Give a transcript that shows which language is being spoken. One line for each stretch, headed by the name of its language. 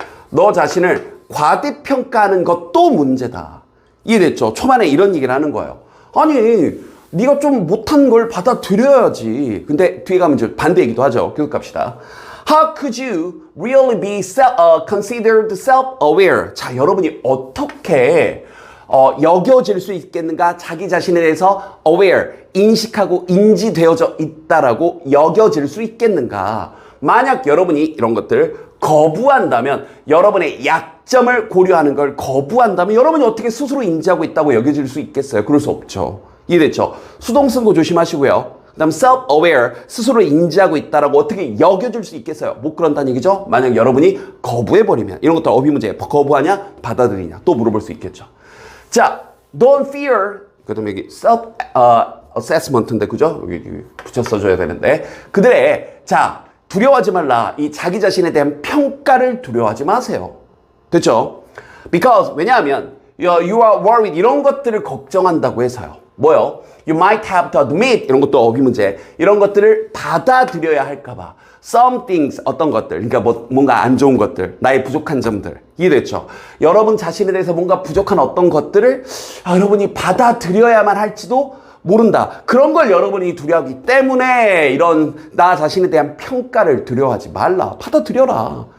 Korean: 너 자신을 과대평가하는 것도 문제다. 이해됐죠? 초반에 이런 얘기를 하는 거예요. 아니 네가 좀 못한 걸 받아들여야지. 근데 뒤에 가면 이제 반대 얘기도 하죠. 계속 갑시다.
English: How could you really be considered self-aware?
Korean: 자, 여러분이 어떻게 여겨질 수 있겠는가? 자기 자신에 대해서 aware, 인식하고 인지되어져 있다라고 여겨질 수 있겠는가? 만약 여러분이 이런 것들 거부한다면, 여러분의 약점을 고려하는 걸 거부한다면 여러분이 어떻게 스스로 인지하고 있다고 여겨질 수 있겠어요? 그럴 수 없죠. 이해됐죠? 수동 쓴 거 조심하시고요. 그 다음 self-aware, 스스로 인지하고 있다라고 어떻게 여겨줄 수 있겠어요? 못 그런다는 얘기죠? 만약 여러분이 거부해버리면, 이런 것도 어휘 문제예요. 거부하냐? 받아들이냐? 또 물어볼 수 있겠죠. 자,
English: don't fear,
Korean: 그 다음에 여기 self-assessment인데, 그죠? 여기 붙여 써줘야 되는데. 그들의, 자, 두려워하지 말라. 이 자기 자신에 대한 평가를 두려워하지 마세요. 됐죠?
English: Because,
Korean: 왜냐하면,
English: you are worried,
Korean: 이런 것들을 걱정한다고 해서요. 뭐요?
English: You might have to admit,
Korean: 이런 것도 어휘 문제. 이런 것들을 받아들여야 할까봐.
English: Some things,
Korean: 어떤 것들. 그러니까 뭔가 안 좋은 것들. 나의 부족한 점들. 이해됐죠? 여러분 자신에 대해서 뭔가 부족한 어떤 것들을 여러분이 받아들여야만 할지도 모른다. 그런 걸 여러분이 두려워하기 때문에 이런 나 자신에 대한 평가를 두려워하지 말라. 받아들여라.